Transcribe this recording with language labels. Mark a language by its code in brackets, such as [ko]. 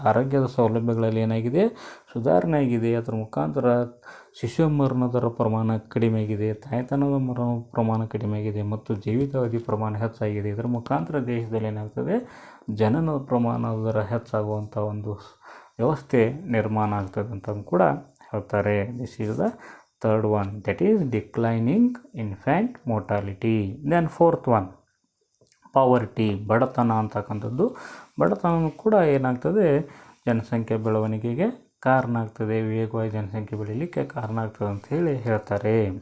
[kn] ಆರೋಗ್ಯದ ಸೌಲಭ್ಯಗಳಲ್ಲಿ ಏನಾಗಿದೆ, ಸುಧಾರಣೆ ಆಗಿದೆ. ಅದರ ಮುಖಾಂತರ ಶಿಶು ಮರಣದರ ಪ್ರಮಾಣ ಕಡಿಮೆ ಆಗಿದೆ, ತಾಯ್ತನದ ಮರಣ ಪ್ರಮಾಣ ಕಡಿಮೆ ಆಗಿದೆ ಮತ್ತು ಜೀವಿತಾವಧಿ ಪ್ರಮಾಣ ಹೆಚ್ಚಾಗಿದೆ. ಇದರ ಮುಖಾಂತರ ದೇಶದಲ್ಲಿ ಏನಾಗ್ತದೆ, ಜನನ ಪ್ರಮಾಣದ ದರ ಹೆಚ್ಚಾಗುವಂಥ ಒಂದು ವ್ಯವಸ್ಥೆ ನಿರ್ಮಾಣ ಆಗ್ತದೆ ಅಂತ ಕೂಡ ಹೇಳ್ತಾರೆ. [en] This is the third one, that is declining infant mortality. Then fourth one, poverty, [kn] ಬಡತನ ಅಂತಕ್ಕಂಥದ್ದು. ಬಡತನ ಕೂಡ ಏನಾಗ್ತದೆ, ಜನಸಂಖ್ಯೆ ಬೆಳವಣಿಗೆಗೆ ಕಾರಣ ಆಗ್ತದೆ, ವೇಗವಾಗಿ ಜನಸಂಖ್ಯೆ ಬೆಳೀಲಿಕ್ಕೆ ಕಾರಣ ಆಗ್ತದೆ ಅಂತ ಹೇಳ್ತಾರೆ.